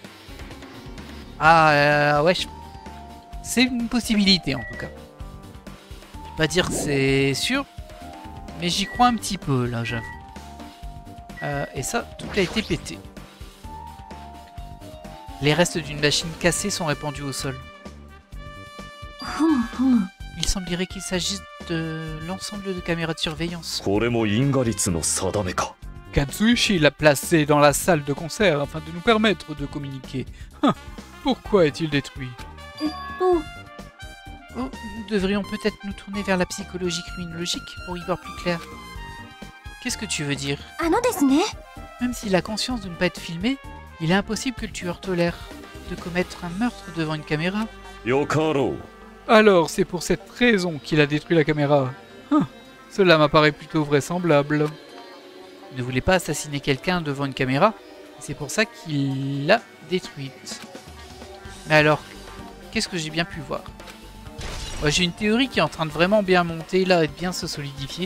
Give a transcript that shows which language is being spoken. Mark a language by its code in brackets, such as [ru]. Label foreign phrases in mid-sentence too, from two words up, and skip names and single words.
[fr] Ah ouais, c'est une possibilité en tout cas. Je vais pas dire que c'est sûr, mais j'y crois un petit peu là, j'avoue. Et ça, tout a été pété. Les restes d'une machine cassée sont répandus au sol. ふむふむ。 Il semblerait qu'il s'agisse de l'ensemble de caméras de surveillance. [ja] これも因果率の定めか。 [fr] Katsuichi l'a placé dans la salle de concert afin de nous permettre de communiquer. Pourquoi est-il détruit? [ja] と、 [fr] Oh, nous devrions peut-être nous tourner vers la psychologie criminologique pour y voir plus clair. Qu'est-ce que tu veux dire? [ja] ですね。 [fr] Même s'il a conscience de ne pas être filmé, il est impossible que le tueur tolère de commettre un meurtre devant une caméra. [ja] よかろう。 [fr] Alors, c'est pour cette raison qu'il a détruit la caméra. Cela m'apparaît plutôt vraisemblable. Il ne voulait pas assassiner quelqu'un devant une caméra, c'est pour ça qu'il l'a détruite. Mais alors, qu'est-ce que j'ai bien pu voir? Moi, j'ai une théorie qui est en train de vraiment bien monter là et de bien se solidifier.